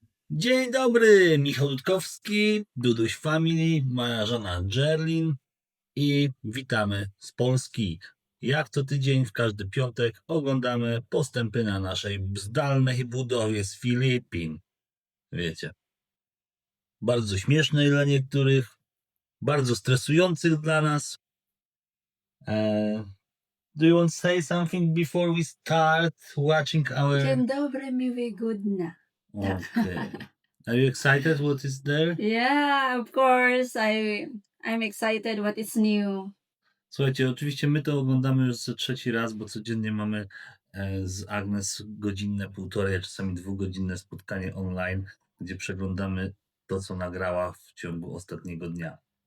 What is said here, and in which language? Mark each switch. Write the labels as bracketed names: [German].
[Polish] Dzień dobry, Michał Dudkowski, Duduś Family, moja żona Jerlin i witamy z Polski. Jak co tydzień, w każdy piątek oglądamy postępy na naszej zdalnej budowie z Filipin. Wiecie, bardzo śmiesznej dla niektórych, bardzo stresujących dla nas. [English] Do you want to say something before we start watching our... [Polish] Dzień dobry, miły godna. [English] Okay. Are you excited what is there? Yeah, of course. I'm excited what is new. [Polish] Słuchajcie, oczywiście my to oglądamy już za trzeci raz, bo codziennie mamy z Agnes godzinne, półtorej, a czasami 2-godzinne spotkanie online, gdzie przeglądamy to, co nagrała w ciągu ostatniego dnia.